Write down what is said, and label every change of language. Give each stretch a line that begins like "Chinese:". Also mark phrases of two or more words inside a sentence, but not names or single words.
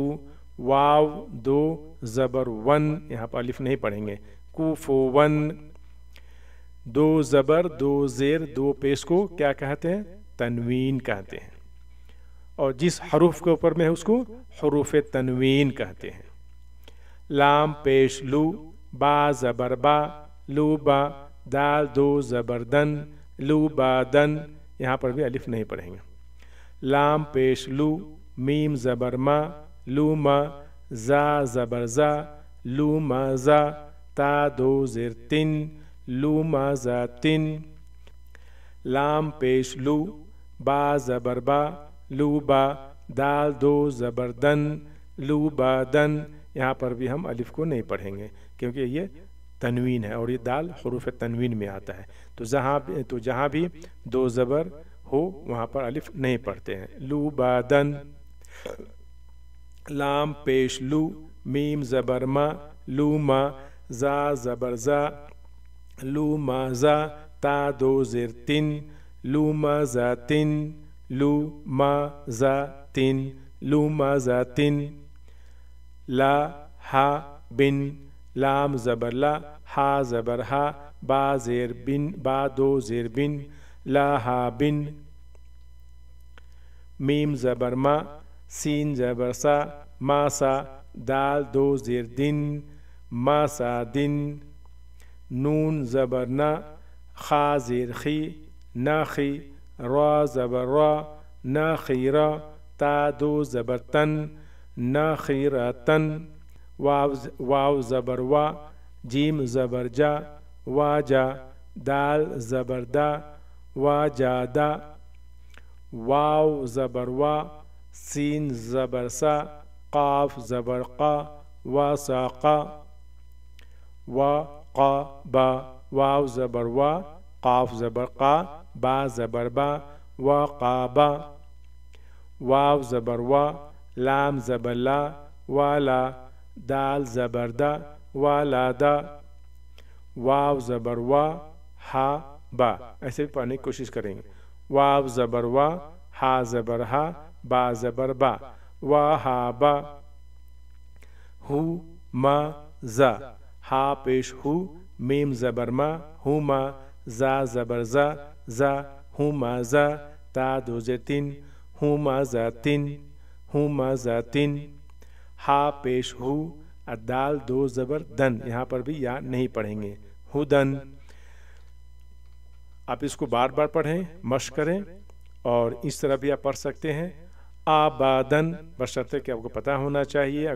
Urdu: واو دو زبر ون، یہاں پر الف نہیں پڑھیں گے، کو فو ون. دو زبر دو زیر دو پیش کو کیا کہتے ہیں؟ تنوین کہتے ہیں. اور جس حروف کے اوپر میں ہے اس کو حروف تنوین کہتے ہیں. لام پیش لو، با زبر با، لو با. دال دو زبر دن، لو با دن، یہاں پر بھی الف نہیں پڑھیں گے. لام پیش لو، میم زبر ما، لو ما. زا زبر زا، لو ما زا. تا دو زیر تن، لو ما زا تن. لام پیش لو، با زبر با، لو با. دال دو زبر دن، لو با دن. یہاں پر بھی ہم الف کو نہیں پڑھیں گے کیونکہ یہ تنوین ہے اور یہ دال حروف تنوین میں آتا ہے. تو جہاں بھی دو زبر ہو وہاں پر الف نہیں پڑھتے ہیں. لو با دن. لام پیش لو، میم زبر ما، لو ما. زا زبر زا، لو ما زا. تا دو زیر تن، لو ما زا تن، لو ما زا تن، لو ما زا تن. لا ہا بن، لام زبر لا، ہا زبر ہا. با زیر بن، با دو زیر بن، لا ہا بن. میم زبر ما، سین زبر سا، ما سا. دال دو زیر دن، ما سا دن. نون زبر نا، خا زیر خی، نا خی. را زبر را، نا خیرا. تا دو زبر تن، نا خیراتن. واو زبر وا، جیم زبر جا، وا جا. دال زبر دا، وا جا دا. واو زبر وا، سین زبر سا، قاف زبر قا، وا سا قا. وا قا با. واو زبر وا، قاف زبر قا، با زبر با، وا قا با. واو زبر وا، لام زبر لا، والا. دال زبر دا، والا دا. واو زبر وا، ہا با. ایسے بھی پڑھنے کی کوشش کریں گے. واو زبر وا، ہا زبر ہا، با زبر با، وا ہا با. ہو ما زا، ہا پیش ہو، میم زبر ما، ہو ما. زا زبر زا، زا. ہو ما زا. تا دو زیر تن، ہو ما زا تن، ہو ما زا تن. ہا پیش ہو، دال دو زبر دن، یہاں پر بھی یا نہیں پڑھیں گے، ہدن. آپ اس کو بار بار پڑھیں، مشق کریں، اور اس طرح بھی آپ پڑھ سکتے ہیں. آبادن، بشرطے کہ آپ کو پتہ ہونا چاہیے.